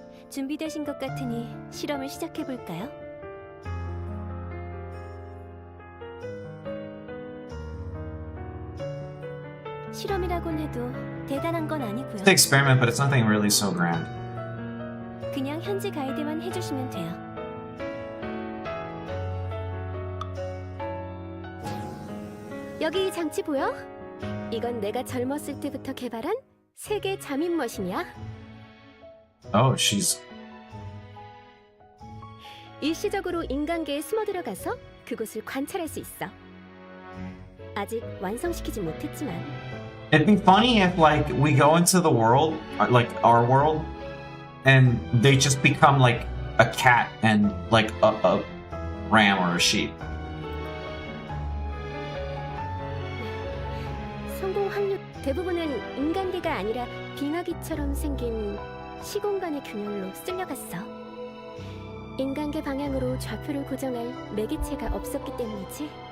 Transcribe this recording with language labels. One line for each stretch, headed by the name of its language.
Korean: 준비되신 것 같으니 실험을 시작해볼까요? 실험이라곤 해도 대단한 건 아니고요.
English: It's an experiment, but it's nothing really so grand.
Korean: 그냥 현지 가이드만 해주시면 돼요. 여기 이 장치 보여? 이건 내가 젊었을 때부터 개발한 세계 잠입 머신이야.
English: Oh, she's...
Korean: 일시적으로 인간계에 숨어 들어가서 그곳을 관찰할 수 있어. 아직 완성시키지 못했지만.
English: It'd be funny if, like, we go into the world, like, our world, and they just become, like, a cat and, like, a ram or a sheep.
Korean: 성공 확률 대부분은 인간계가 아니라 빙하기처럼 생긴 시공간의 균열로 쓸려갔어. 인간계 방향으로 좌표를 고정할 매개체가 없었기 때문이지.